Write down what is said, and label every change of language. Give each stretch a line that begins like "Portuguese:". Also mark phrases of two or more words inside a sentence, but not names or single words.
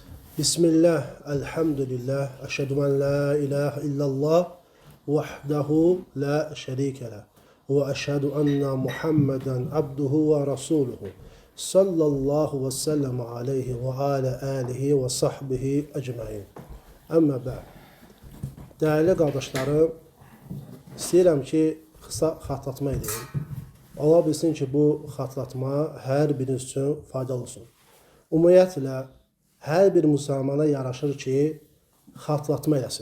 Arabic: بسم الله، الحمد لله، أشهد أن لا إله إلا الله، وحده لا شريك له. وأشهد أن محمدا عبده ورسوله. صلى الله وسلم عليه وعلى آله وصحبه أجمعين. أما بعد.
Turkish: Değerli kardeşlerim,
Azerbaijani: istəyirəm ki, kısa xatırlatma edeyim. Ola bilsin ki, bu xatırlatma hər biriniz üçün faydalı olsun. Ümumiyyətlə, hər bir müsəlmana yaraşır ki, xatırlatma eləsin.